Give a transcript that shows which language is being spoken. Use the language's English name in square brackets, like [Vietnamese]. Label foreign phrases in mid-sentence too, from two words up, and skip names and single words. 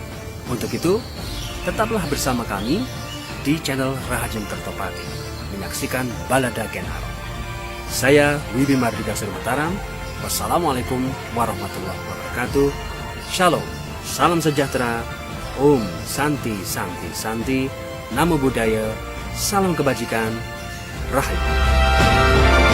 [Indonesian] Untuk itu, tetaplah bersama kami di channel Rahajem Kertopati menyaksikan balada Ken Angrok. Saya Wibi Mardika Suri Mataram. [Arabic] والسلام عليكم ورحمة الله وبركاته. [Indonesian] Shalom, salam sejahtera, [Sanskrit] ॐ शान्ति शान्ति शान्ति, [Pali] Namo Buddhaya, [Indonesian] salam kebajikan, Rahayu.